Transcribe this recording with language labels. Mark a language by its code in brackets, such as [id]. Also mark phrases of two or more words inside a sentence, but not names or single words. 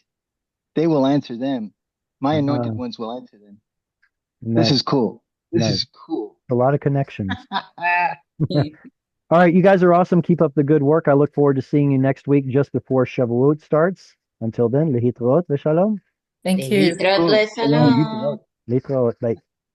[en] They will answer them. My anointed Uh, ones will answer them. This nice, is cool. This nice. is cool. A lot of connections. All right, you guys are awesome. Keep up the good work. I look forward to seeing you next week just before Shavuot starts. Until then, [he] lehitrot v'shalom. [en] Thank you. [he] Lehitrot [en] Cool. [he] leshalom. Lehitrot. [en] Bye.